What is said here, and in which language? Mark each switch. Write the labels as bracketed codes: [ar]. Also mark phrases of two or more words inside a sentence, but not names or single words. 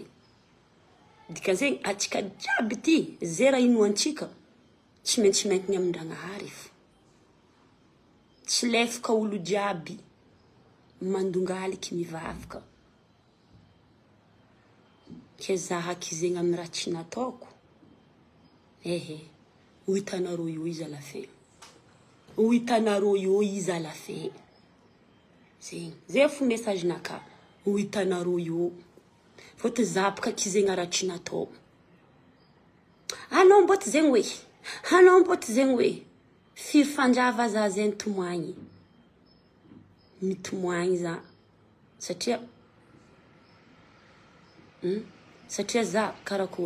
[mg] Dika zegny atsika jiaby ty, zera inoantsika, tsy maintsy mainty amindragnahary. Tsy lefaka olo jiaby mandongaliky mivavaka. Ke zahaky zegny amin'ny raha tsy nataoko. Ho hitanareo io izy [fr] à la fin. [mg] Ho hitanareo io izy [fr] à la fin. [mg] Zegny. Zay fo message naka. Ho hitanareo io. Fôty zapaka ki zegny raha tsy natao. Anao mboty zegny hoe. Anao mboty zegny hoe. Fifandrava za zegny tomoagny. Mitomoagny za. Satria za karakory.